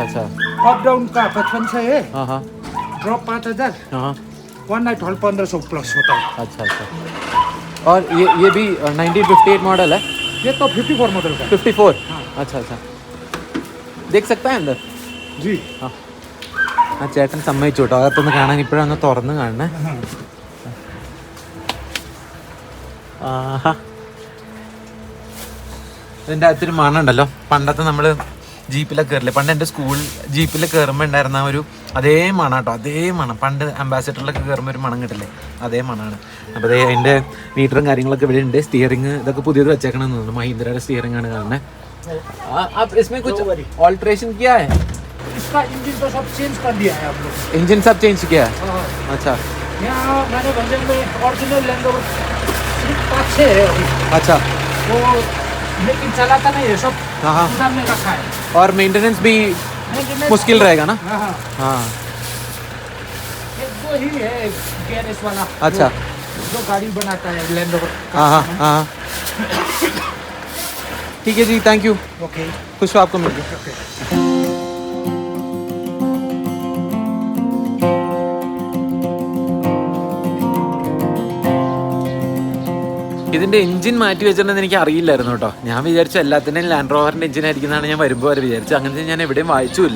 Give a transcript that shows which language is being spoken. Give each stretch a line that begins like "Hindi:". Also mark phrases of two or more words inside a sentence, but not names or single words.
Hindi: अप डाउन का 5500 है, हाँ. ड्रॉप 5000, हाँ. 1
English: night halt
Hindi: 1500 प्लस होता है। अच्छा. और ये भी 1958 मॉडल है? ये तो 54 मॉडल का है। 54? अच्छा. देख सकता है अंदर? जी हाँ.
Malayalam: ആ ചേട്ടൻ സമ്മതിച്ചോട്ടോ അകത്തൊന്ന് കാണാൻ. ഇപ്പോഴൊന്ന് തുറന്ന് കാണണേ. ഇതിൻ്റെ അകത്തൊരു മണമുണ്ടല്ലോ. പണ്ടത്തെ നമ്മൾ ജീപ്പിലൊക്കെ കയറില്ലേ, പണ്ട് എൻ്റെ സ്കൂൾ ജീപ്പിൽ കയറുമ്പോൾ ഉണ്ടായിരുന്ന ഒരു അതേ മണം കേട്ടോ, അതേ മണം. പണ്ട് അംബാസിഡറിലൊക്കെ കയറുമ്പോൾ ഒരു മണം കിട്ടില്ലേ, അതേ മണമാണ്. അപ്പോൾ അതേ അതിൻ്റെ മീറ്ററും കാര്യങ്ങളൊക്കെ ഇവിടെ ഉണ്ട്. സ്റ്റിയറിംഗ് ഇതൊക്കെ പുതിയത് വെച്ചേക്കണമെന്ന് തോന്നുന്നു, മഹീന്ദ്രയുടെ സ്റ്റിയറിംഗ് ആണ് കാണുന്നത്.
Hindi: इसमें कुछ ऑल्ट्रेशन किया है? इसका इंजन तो सब चेंज कर दिया है आप लोग। इंजन सब चेंज किया है? अच्छा यहाँ मैंने भंजन में ओरिजिनल लैंड रोवर सिर्फ 5-6 है अभी, अच्छा। वो लेकिन चलाता नहीं है, सब हाँ हाँ, गोदाम में रखा है। और मेंटेनेंस भी Maintenance मुश्किल रहेगा ना? हाँ हाँ, हाँ एक दो ही है गैरेज वाला, अच्छा। जो गाड़ी बनाता है लैंड रोवर। हाँ हाँ हाँ, ठीक है जी,
English: thank you.
Hindi: ओके खुश हो, आपको मिल गया। ओके।
Malayalam: ഇതിൻ്റെ എഞ്ചിൻ മാറ്റി വെച്ചിട്ടുണ്ടെന്ന് എനിക്ക് അറിയില്ലായിരുന്നു കേട്ടോ. ഞാൻ വിചാരിച്ചു എല്ലാത്തിൻ്റെയും ലാൻഡ് റോവറിൻ്റെ എഞ്ചിൻ ആയിരിക്കുന്നതാണ് ഞാൻ വരുമ്പോൾ വരെ വിചാരിച്ചു. അങ്ങനത്തെ ഞാൻ എവിടെയും വായിച്ചുമില്ല.